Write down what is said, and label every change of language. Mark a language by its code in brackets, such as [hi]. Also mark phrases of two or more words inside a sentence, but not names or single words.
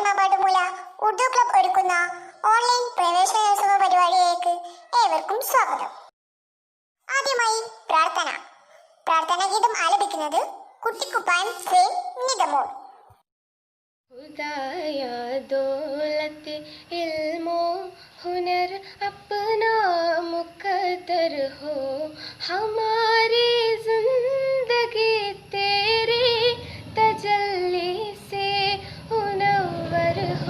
[ml] മമ്പാട്ടുമൂല ഉർദു ക്ലബ് ഒരുക്കുന്ന ഓൺലൈൻ പ്രവേശനോത്സവ പരിപാടിയിലേക്ക് ഏവർക്കും സ്വാഗതം. ആദ്യമായി പ്രാർത്ഥനാ ഗീതം ആലപിക്കുന്നത് കുട്ടിക്കുപ്പായം ശ്രീ നിതമോൾ. [ur] خدایا دولت علم و ہنر اپنا مقدر ہو، ہماری زندگی تیرے تجلی سے منور ہو.